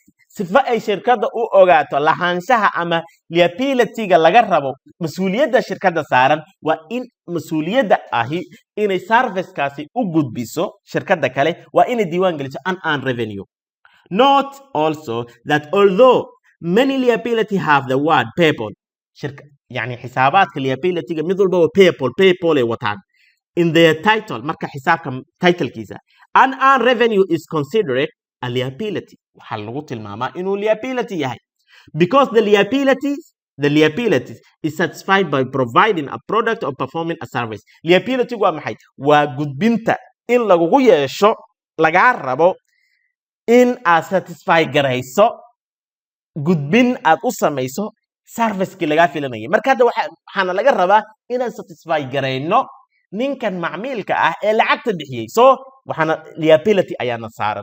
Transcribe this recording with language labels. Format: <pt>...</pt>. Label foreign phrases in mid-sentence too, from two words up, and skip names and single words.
<so>sifa ay shirkadda u ogaato lahaanshaha ama liability-ga laga rabo mas'uuliyadda shirkadda saaran waa in mas'uuliyadda ahi inay service-kaasi u gudbiso shirkadda kale waa inay diiwaan geliso</so> <en>an revenue. Note also that although many liability have the word payable يعني</en> <so>xisaabaadka liability-ga mid walba waa payable ay wataan</so> <en>in their title</en> <so>marka xisaabka title-kiisa</so> <en>an revenue is considered a liability.</en> <so>waxa lagu tilmaamaa inuu liability yahay</so> <en>because the liability is satisfied by providing a product or performing a service.</en> <so>liability waa maxay waa gudbinta in lagu yeesho laga rabo in aad satisfy garayso gudbin aad u samayso service-ki laga filanayay. marka hadda waxaana laga rabaa inaan satisfy garayno ninkan macmiilka ah ee lacagta bixiyay, so waxaana liability ayaana saaran.</so>